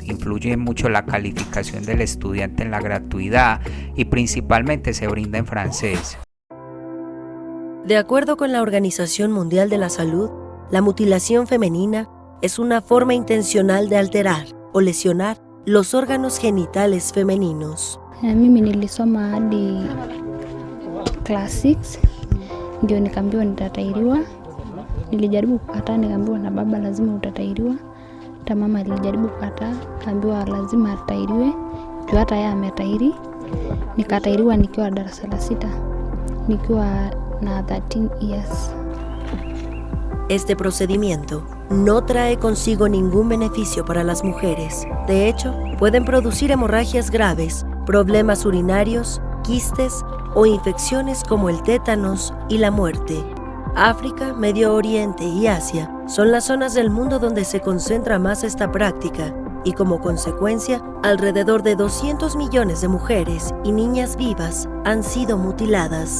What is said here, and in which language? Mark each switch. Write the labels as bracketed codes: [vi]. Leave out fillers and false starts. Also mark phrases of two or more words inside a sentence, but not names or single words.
[es] Influye mucho la calificación del estudiante en la gratuidad y principalmente se brinda en francés. De acuerdo con la Organización Mundial de la Salud, la mutilación femenina es una forma intencional de alterar o lesionar los órganos genitales femeninos. [sw] Mimi nilisoma hadi class 6 ndio nikaambiwa nitatairiwa. Nilijaribu kukataa, nikaambiwa na baba lazima utatairiwa. Hata mama alijaribu kukataa, kaambiwa lazima atairiwe. Juu hata yeye ametairi. Nikatairiwa nikiwa darasa la 6. Nikiwa na 13 years. [es] Este procedimiento no trae consigo ningún beneficio para las mujeres. De hecho, pueden producir hemorragias graves, problemas urinarios, quistes o infecciones como el tétanos y la muerte. África, Medio Oriente y Asia son las zonas del mundo donde se concentra más esta práctica y como consecuencia, alrededor de 200 millones de mujeres y niñas vivas han sido mutiladas.